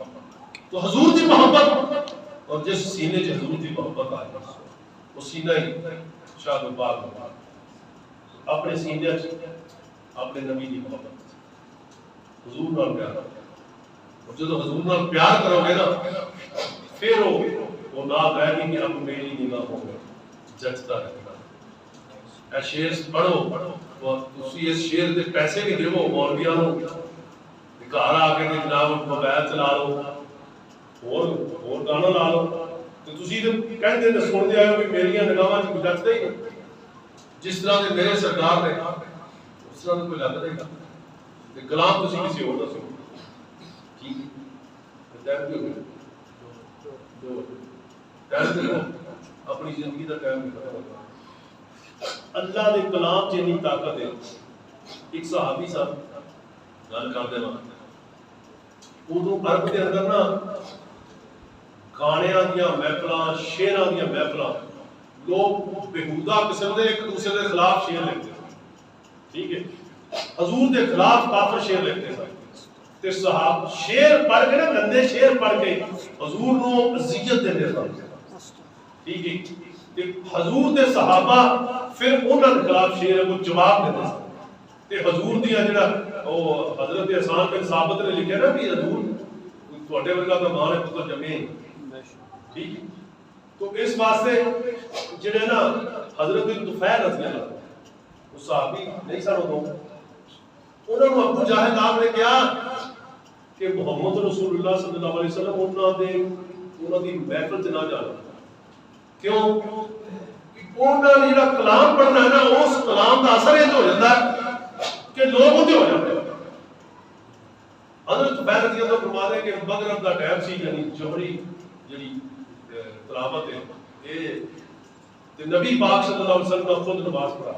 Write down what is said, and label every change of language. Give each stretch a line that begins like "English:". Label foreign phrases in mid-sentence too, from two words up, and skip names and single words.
Punjabi: تو حضور دی محبت اور جس سینے سے حضور دی محبت آئی وہ سینہ ہی شاد و باغ اپنے سینے اپنے نبی دی محبت حضور نال پیار. اور جب حضور نال پیار کرو گے نا پھر وہ نہ کہے گی کہ اب میری نگاہوں میں جچتا رہے گا. اے شیر پڑھو تسی اس شیر دے پیسے بھی دیو مولویاں نوں گھر آ کے جناب موبائل چلا لو اور گانا لا لو تو تسی تے کہندے تے سن دے آئے کہ میری نگاہاں وچ جچدا ہی نہیں. جس طرح دے میرے سرکار نے اس طرح کوئی لگ رہے گا تے کلام تسی کسی اور دا سنو ٹھیک ہے ٹائم بھی ہو گیا ٹائم دے اپنی زندگی دا ٹائم بھی ختم ہو گیا. اللہ دے کلام چ اتنی طاقت ہے. ایک صحابی صاحب گل کرتے نا ادو عرب کے اندر نا گانیاں دیاں محفلاں شعراں دیاں محفلاں لوگ بےہودہ قسم دے ایک دوسرے کے خلاف شعر لکھتے ہیں. ٹھیک ہے حضور کے خلاف کافر شعر لکھتے ہیں تے صحابہ شعر پڑھ کے نا گندے شعر پڑھ کے حضور نو اذیت دیندے سن. ٹھیک ہے حضور دے صحابہ پھر انہاں دے خلاف شعر کو جواب دیندے سن تے حضور دی جڑا او حضرت حسان بن ثابت نے لکھیا نا کہ حضور تواڈے ورگا تے ماں نے پتر جمے. ٹھیک ہے تو اس واسطے جڑے نا حضرت طفیل رضی اللہ عنہ وہ صحابی نہیں سن ادوں انہاں نوں ابو جہل آپ نے کہا کہ محمد رسول اللہ صلی اللہ علیہ وسلم انہاں دی محفل چ نہ جانا. کیوں انہاں نے جڑا کلام پڑھنا ہے نا اس کلام دا اثر یہ ہو جاتا ہے کہ لوگ اودے ہو جاتے ہیں. حضرت طفیل رضی اللہ فرماتے ہیں کہ مغرب دا ٹائم سی یعنی جوہری جڑی تلاوت ہے یہ تے نبی پاک صلی اللہ علیہ وسلم نے خود نماز پڑھایا.